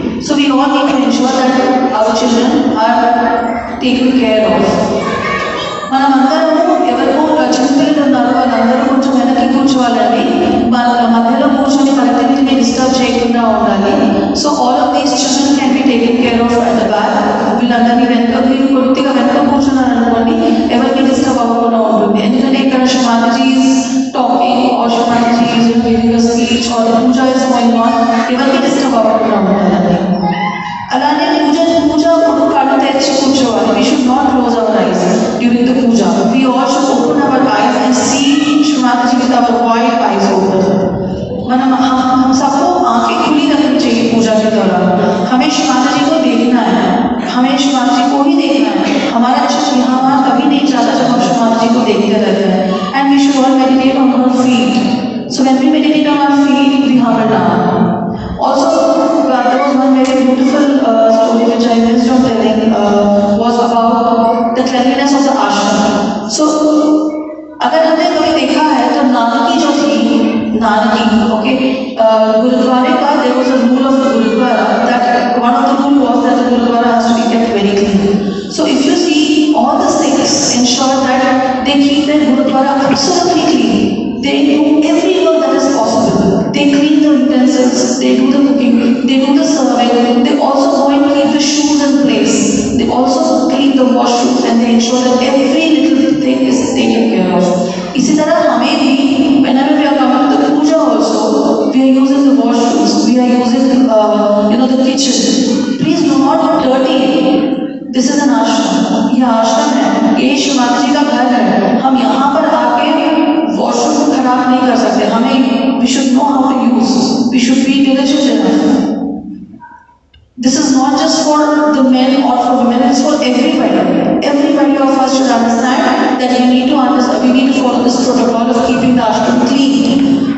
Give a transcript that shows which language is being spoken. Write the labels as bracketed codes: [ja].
[en] So we all need to ensure that our children are taken care of. [te] మనమందరము ఎవరికో చిన్నపిల్లలు ఉన్నారు వాళ్ళందరూ కొంచెం వెనక్కి కూర్చోవాలండి, వాళ్ళ మధ్యలో కూర్చొని కలెక్టివిటీని డిస్టర్బ్ చేయకుండా ఉండాలి. [en] So all of these children can be taken care of at the back. [te] వీళ్ళందరినీ వెనక మీరు కొద్దిగా వెనక కూర్చున్నారు అనుకోండి, ఎవరికి డిస్టర్బ్ అవ్వకుండా ఉంటుంది. ఎందుకంటే ఇక్కడ [en] Shri Mataji is talking are Shri Mataji is giving a speech are the puja is going on, [te] ఎవరికి డిస్టర్బ్ అవ్వకుండా ఉండాలండి. అలానే పూజ అప్పుడు కళ్ళు తెరిచి కూర్చోవాలి. [en] We should not close our eyes during the puja. We all should open our eyes and see Shrimataji with our wide eyes open. [hi] हम सबको आंखें खुली रखनी चाहिए पूजा के दौरान. हमें श्रीमाताजी को देखना है, हमें श्रीमाताजी को ही देखना है. हमारा चित्त यहाँ वहाँ कभी नहीं जाता जब हम श्रीमाताजी को देखते रहते हैं. [en] And we should all meditate on our feet. So when we meditate on our feet, we humble down. Also, there was one very beautiful story which I missed on telling, was about the cleanliness of the ashram. So, [hi] अगर हमने कभी देखा है तो नानकी जो थी, [en] Nanaki, okay, [hi] गुरुद्वारे का [en] there was a rule of the Gurudwara that one of the rule was that the Gurudwara has to be kept very clean. So if you see all the Sikhs ensure that they keep their Gurudwara absolutely clean. They do every work that is possible. They clean the utensils, they do the cooking, they do the serving, they also go and keep the shoes in place. They also clean the washrooms and they ensure that every little thing is taken care of. [hi] इसी तरह हमें भी [en] whenever we are coming to the puja also, we are using the washrooms, we are using the kitchen. Please do not dirty it. This is an ashram. [hi] ये आश्रम है, ये श्रीमाताजी का घर है. हम यहाँ पर आके वॉशरूम को खराब नहीं कर सकते. [en] हमें we should know how to use. We should be diligent enough. This is not just for the men or for women, it's for everybody. Everybody of us should understand that we need to follow this protocol of keeping the ashram clean.